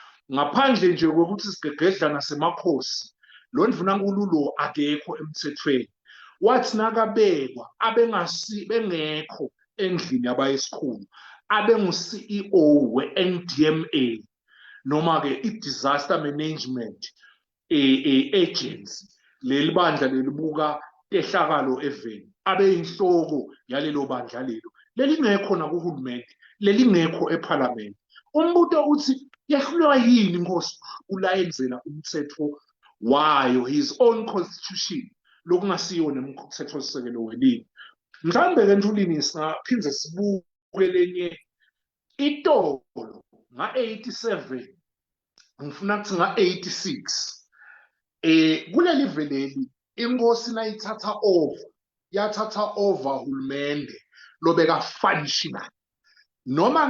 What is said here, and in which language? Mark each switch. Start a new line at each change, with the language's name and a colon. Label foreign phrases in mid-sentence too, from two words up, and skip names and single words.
Swati: ngaphandle nje kokuthi sigegedlana semakhosi lo ndvunankulu lo akekho emthethweni wathi nakabekwa bengekho endlini yabayisikhulu abengu-CEO we-NDMA noma-ke i-Disaster Management Agency leli bandla lelibuka tehlakalo eveni abeyinhloko yalelo bandla lelingekho nakuhulumende lelingekho ephalamende. Umbuto uthi yahlulwa yini inkosi ulayenzela umthetho wayo
English: his own constitution
Swati: lokungasiyo nemthetho sisekelo welini. Mhlambe-ke Ntulini singaphinde sibuke lenye itolo nga-87 ngifuna kuthi nga-86 kuleli veleli inkosi yathatha over hulumende lobeka functional noma